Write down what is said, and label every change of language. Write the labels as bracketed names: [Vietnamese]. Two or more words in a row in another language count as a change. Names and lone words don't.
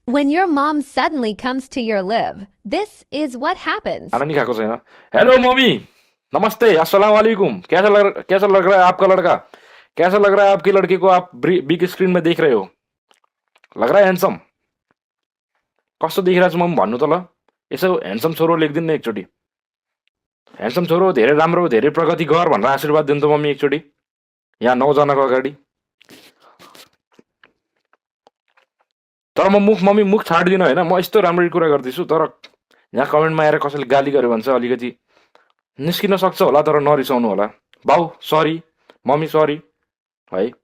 [English] When your mom suddenly comes to your live, this is what happens. [Nepali] खाना नहीं खाएको छैन [Hindi] हेलो मम्मी नमस्ते [Arabic] السلام عليكم [Hindi] कैसा लग रहा है आपका लड़का कैसा लग रहा है आपकी लड़की को आप बिग स्क्रीन में देख रहे हो लग रहा है हैंडसम [Nepali] कस्तो देखिरहेको छु मम्मी भन्नु त ल यसो ह्यान्डसम छोरो लेखिदिनु न एकचोटि ह्यान्डसम छोरो धेरै राम्रो धेरै प्रगति गर भनेर आशीर्वाद दिनु त मम्मी एकचोटि यहाँ 9 जनाको अगाडि तर म मम्मी मुख छाड्दिनँ होइन म यस्तो राम्ररी कुरा गर्दैछु तर यहाँ कमेन्टमा आएर कसैले गाली गर्यो भने चाहिँ अलिकति निस्किन सक्छ होला तर नरिसाउनु होला बाउ सरी मम्मी सरी है